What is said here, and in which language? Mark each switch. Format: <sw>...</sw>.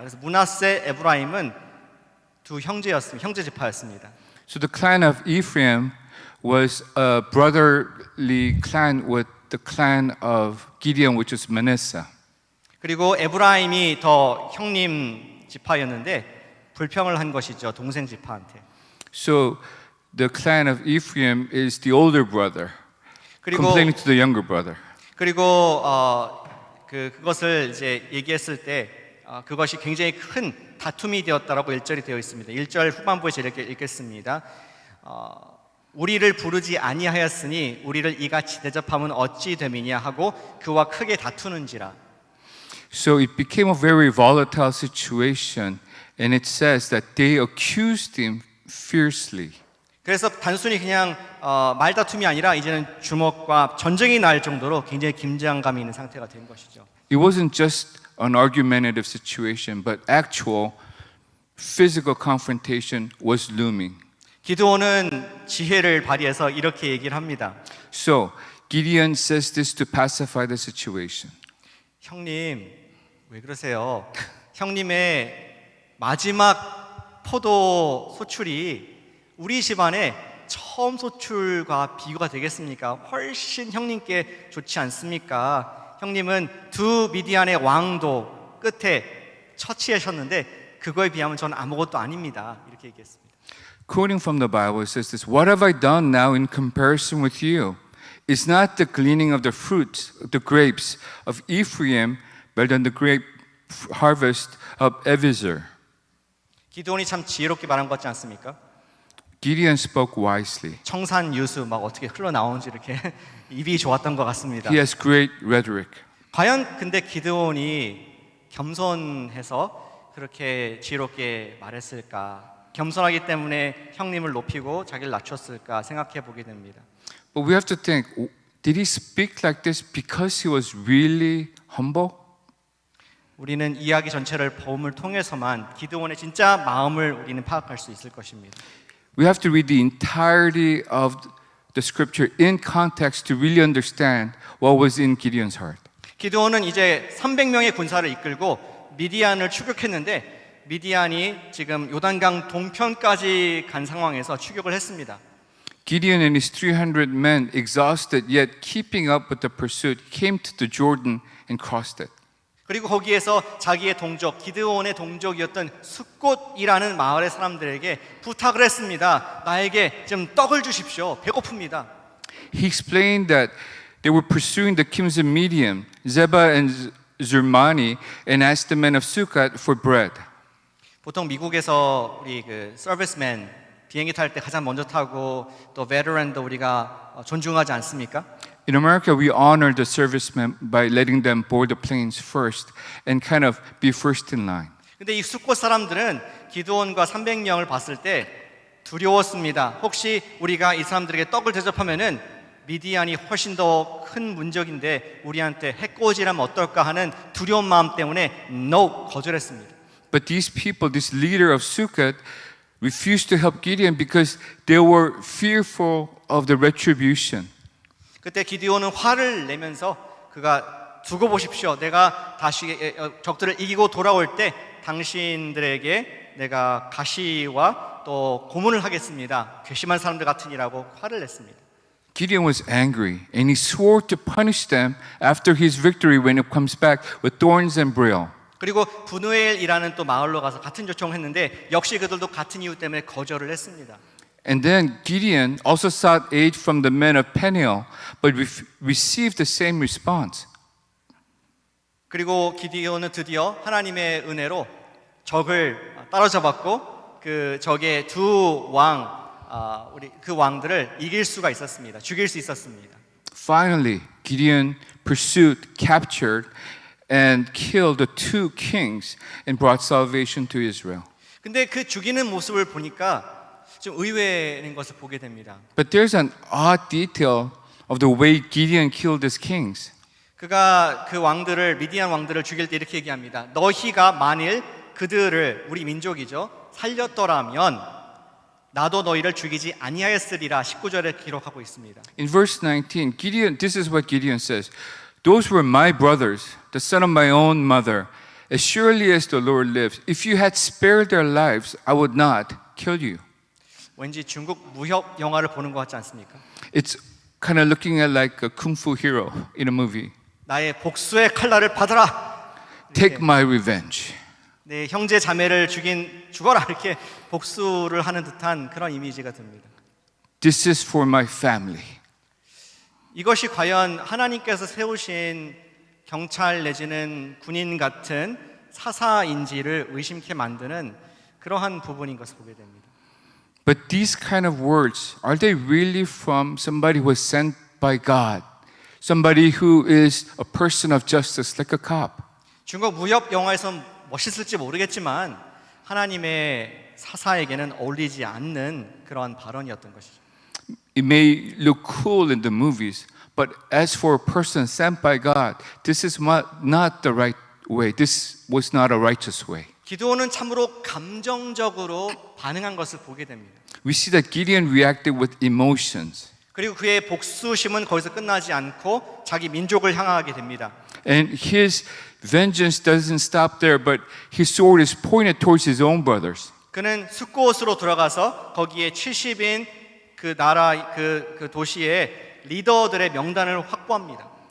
<ko>그래서 므낫세 에브라임은 두 형제 지파였습니다.</ko> <en>So the clan of Ephraim was a brotherly clan with the clan of Gideon, which was Manasseh.</en> <ko>그리고 에브라임이 더 형님 지파였는데 불평을 한 것이죠, 동생 지파한테.</ko> <en>So the clan of Ephraim is the older brother, complaining to the younger brother.</en> <ko>그리고 그것을 이제 얘기했을 때 그것이 굉장히 큰 다툼이 되었다라고 1절이 되어 있습니다. 1절 후반부에 이렇게 읽겠습니다. 우리를 부르지 아니하였으니 우리를 이같이 대접하면 어찌 됨이냐 하고 그와 크게 다투는지라.</ko> <en>So it became a very volatile situation, and it says that they accused him fiercely.</en> <ko>그래서 단순히 그냥 말다툼이 아니라 이제는 주먹과 전쟁이 날 정도로 굉장히 긴장감이 있는 상태가 된 것이죠.</ko> <en>It wasn't just an argumentative situation, but actual physical confrontation was looming.</en> <ko>기드온은 지혜를 발휘해서 이렇게 얘기를 합니다.</ko> <en>So Gideon says this to pacify the situation.</en> <ko>형님, 왜 그러세요? 형님의 마지막 포도 소출이 우리 집안의 처음 소출과 비교가 되겠습니까? 훨씬 형님께 좋지 않습니까? 형님은 두 미디안의 왕도 끝에 처치하셨는데 그거에 비하면 저는 아무것도 아닙니다. 이렇게 얘기했습니다.</ko> <en>Quoting from the Bible, it says this: What have I done now in comparison with you? Is not the gleaning of the fruits, the grapes of Ephraim, better than the grape harvest of Ebezer?</en> <ko>기드온이 참 지혜롭게 말한 것 같지 않습니까?</ko> <en>Gideon spoke wisely.</en> <ko>청산유수 막 어떻게 흘러나오는지 이렇게 입이 좋았던 것 같습니다.</ko> <en>He has great rhetoric.</en> <ko>과연 근데 기드온이 겸손해서 그렇게 지혜롭게 말했을까? 겸손하기 때문에 형님을 높이고 자기를 낮췄을까 생각해 보게 됩니다.</ko> <en>But we have to think, did he speak like this because he was really humble?</en> <ko>우리는 이야기 전체를 복음을 통해서만 기드온의 진짜 마음을 우리는 파악할 수 있을 것입니다.</ko> <en>We have to read the entirety of the scripture in context to really understand what was in Gideon's heart.</en> <ko>기드온은 이제 300명의 군사를 이끌고 미디안을 추격했는데 미디안이 지금 요단강 동편까지 간 상황에서 추격을 했습니다.</ko> <en>Gideon and his 300 men, exhausted yet keeping up with the pursuit, came to the Jordan and crossed it.</en> <ko>그리고 거기에서 자기의 동족, 기드온의 동족이었던 숫곳이라는 마을의 사람들에게 부탁을 했습니다. 나에게 좀 떡을 주십시오. 배고픕니다.</ko> <en>He explained that they were pursuing the kings of Midian, Zebah and Zermani, and asked the men of Sukkot for bread.</en> <ko>보통 미국에서 우리 그 서비스맨 비행기 탈 때 가장 먼저 타고 또 베테랑도 우리가 존중하지 않습니까?</ko> <en>In America, we honor the servicemen by letting them board the planes first and kind of be first in line.</en> <ko>근데 이 숫곳 사람들은 기드온과 300명을 봤을 때 두려웠습니다. 혹시 우리가 이 사람들에게 떡을 대접하면은 미디안이 훨씬 더 큰 문적인데 우리한테 해코지라면 어떨까 하는 두려운 마음 때문에</ko> <en>no</en> <ko>거절했습니다.</ko> <en>But these people, this leader of Sukkot, refused to help Gideon because they were fearful of the retribution.</en> <ko>그때 기드온은 화를 내면서 그가 두고 보십시오. 내가 다시 적들을 이기고 돌아올 때 당신들에게 내가 가시와 또 고문을 하겠습니다. 괘씸한 사람들 같으니라고 화를 냈습니다.</ko> <en>Gideon was angry and he swore to punish them after his victory when it comes back with thorns and brile.</en> <ko>그리고 브누엘이라는 또 마을로 가서 같은 요청을 했는데 역시 그들도 같은 이유 때문에 거절을 했습니다.</ko> <en>And then Gideon also sought aid from the men of Peniel, but received the same response.</en> <ko>그리고 기드온은 드디어 하나님의 은혜로 적을 따라잡았고 그 적의 두 왕들을 이길 수가 있었습니다. 죽일 수 있었습니다.</ko> <en>Finally, Gideon pursued, captured, and killed the two kings and brought salvation to Israel.</en> <ko>근데 그 죽이는 모습을 보니까 좀 의외인 것을 보게 됩니다.</ko> <en>But there's an odd detail of the way Gideon killed his kings.</en> <ko>그가 그 미디안 왕들을 죽일 때 이렇게 얘기합니다. 너희가 만일 그들을 우리 민족이죠 살렸더라면 나도 너희를 죽이지 아니하였으리라 19절에 기록하고 있습니다.</ko> <en>In verse 19, this is what Gideon says. Those were my brothers, the son of my own mother. As surely as the Lord lives, if you had spared their lives, I would not kill you.</en> <ko>왠지 중국 무협 영화를 보는 것 같지 않습니까?</ko> <en>It's kind of looking at like a kung fu hero in a movie.</en> <ko>나의 복수의 칼날을 받아라.</ko> <en>Take my revenge.</en> <ko>내 형제 자매를 죽어라 이렇게 복수를 하는 듯한 그런 이미지가 듭니다.</ko> <en>This is for my family.</en> <ko>이것이 과연 하나님께서 세우신 경찰 내지는 군인 같은 사사인지를 의심케 만드는 그러한 부분인 것을 보게 됩니다.</ko> <en>But these kind of words, are they really from somebody who was sent by God? Somebody who is a person of justice, like a cop?</en> <ko>중국 무협 영화에선 멋있을지 모르겠지만 하나님의 사사에게는 어울리지 않는 그러한 발언이었던 것이죠.</ko> <en>It may look cool in the movies, but as for a person sent by God, this is not the right way. This was not a righteous way.</en> <ko>기드온은 참으로 감정적으로 반응한 것을 보게 됩니다.</ko> <en>We see that Gideon reacted with emotions.</en> <ko>그리고 그의 복수심은 거기서 끝나지 않고 자기 민족을 향하게 됩니다.</ko> <en>And his vengeance doesn't stop there, but his sword is pointed towards his own brothers.</en> <ko>그는 숫곳으로 들어가서 거기에 70인 그 나라 그 도시의 리더들의 명단을 확보합니다.</ko>